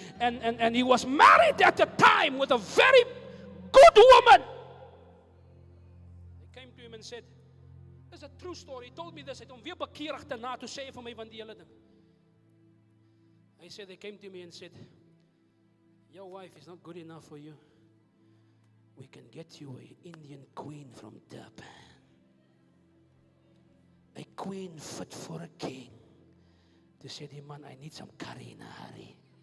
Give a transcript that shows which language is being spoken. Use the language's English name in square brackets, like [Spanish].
[English] And he was married at the time with a very good woman. They came to him and said, this is a true story. He told me this. [Afrikaans] Hy het hom weer bekeer agterna toe sê vir my van die hele ding. [English] He said, they came to me and said, your wife is not good enough for you. We can get you an Indian queen from Durban. A queen fit for a king. [Afrikaans] Toe sê die man, [English] I need some curry in a hurry.